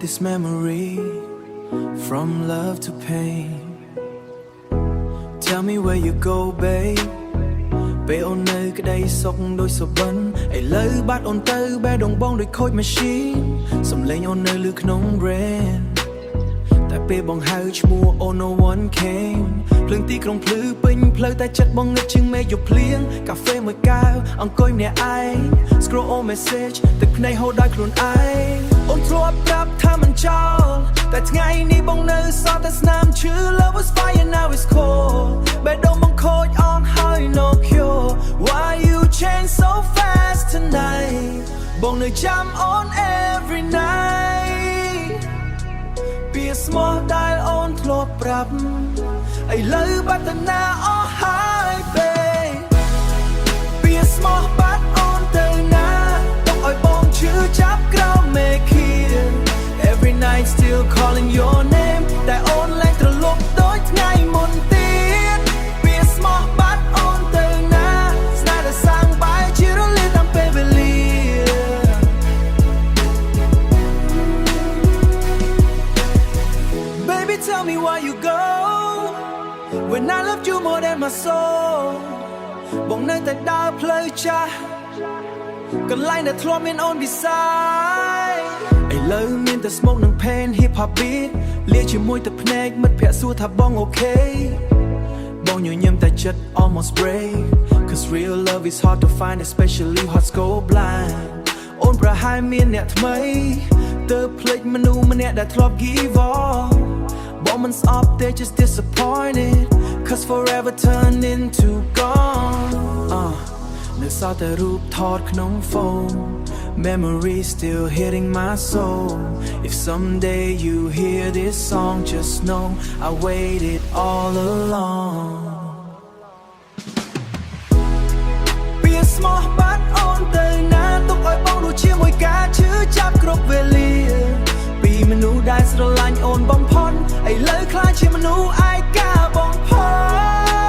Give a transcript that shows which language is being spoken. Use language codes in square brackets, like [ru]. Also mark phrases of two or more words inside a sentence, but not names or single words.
[en] this memory From love to pain Tell me where you go babe [km] ពេលអូននៅក្តីសុខដូចសុបិនឥឡូវបាត់អូនទៅបេះដូងបងដូចខូច machine សំឡេងអូននៅលើក្នុង brain តែពេលបងហៅឈ្មោះ [en] Oh no one came [km] ភ្លើងទីក្រុងភ្លឺពេញផ្លូវតែចិត្តបងងឹតជាងមេឃយកភ្លៀងកាហ្វេមួយកែវអង្គុយម្នាក់ឯង [en] Scroll on message [km] ទឹកភ្នែកហូរដោយ ខ្លួនឯងអូនធ្លាប់ប្រាប់ថាមិនចោលតែថ្ងៃនេះបងនៅសល់តែស្នាមឈឺ [en] Love was fire now it's cold [km] បេះដូងបងខូចអ ស់ហើយ [en] no cure Why you change so fast tonight [km] បងនៅចាំអូន [en] every night [km] ពីស្មោះដែលអូ នធ្លាប់ប្រាប់ឥឡូវបាត់ទៅណាអស់ហើយ babe ពីស្មោះបាត់អូនទៅណាទុកឲ្យបងឈឺចាប់ក្រោមមេឃា [en] Every night still calling your name [km] តែអូនលែងត្រឡប់ដូចថ្ងៃមុនទៀតពីស្មោះបាត់អូនទៅណាស្នេហ៍ដែលសាងបាយជារលាតាំងពេលវេលា [en] Baby tell me why you go When I loved you more than my soul [km] បងនៅតែដើរផ្លូវចាស់ កន្លែងដែលធ្លាប់មានអូន beside ឥឡូវមានតែ smoke និង [en] pain hip hop beat [km] លាជាមួយទឹកភ្នែកមិត្តភក្តិសួរថាបង okay បងញញឹមតែចិត្ត [en] almost break Cause real love is hard to find especially hearts go blind [km] អូនប្រហែលមានអ្នកថ្មីទើបភ្លេចមនុស្សម្នាក់ដែលធ្លាប់ [en] give up [km] បងមិនស្អប់ទេ [en] just disappointed Cause forever turned into gone [km] សោតែរូបថតក្នុង phone [en] Memory still hitting my soul If someday you hear this song just know I waited all along [km] ពីស្មោះបាត់អូនទៅណាទុកឲ្យបងដូចជាមួយការឈឺចាប់គ្រប់វេលាពីមនុស្សដែលស្រឡាញ់អូនបំផុតឥឡូវខ្លាចជាមនុស្សឯកាបំផុត